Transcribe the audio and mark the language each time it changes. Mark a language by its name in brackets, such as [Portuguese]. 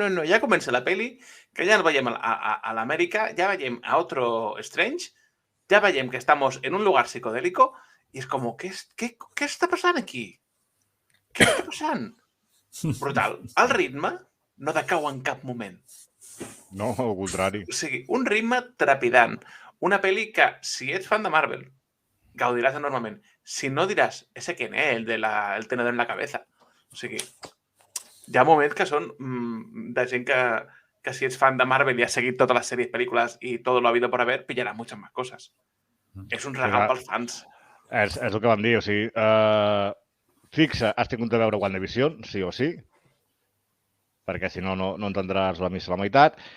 [Catalan] Ja comença la peli, que ja el veiem a l'Amèrica, ja veiem a otro Strange, ya veiem que [Spanish] estamos en un lugar psicodélico [Catalan] i és com, què està passant aquí? Què està passant? Brutal. El ritme no decau en cap moment. No, al contrari. O sigui, un ritme trepidant. Una pel·li que, si ets fan de Marvel, gaudiràs enormement. Si no, diràs, [Spanish] ese quién es, el tenedor en la cabeza. [Catalan] O sigui, hi ha moments que són de gent que si ets fan de Marvel i has seguit totes les sèries, pel·lícules i tot [Spanish] lo habido por haber, [Catalan] pillarà [Spanish] muchas más cosas. [Catalan] És un regal pels fans. És el que vam dir, o sigui, fixa, has tingut de veure WandaVision, sí o sí, perquè si no, no entendràs la missa a la meitat.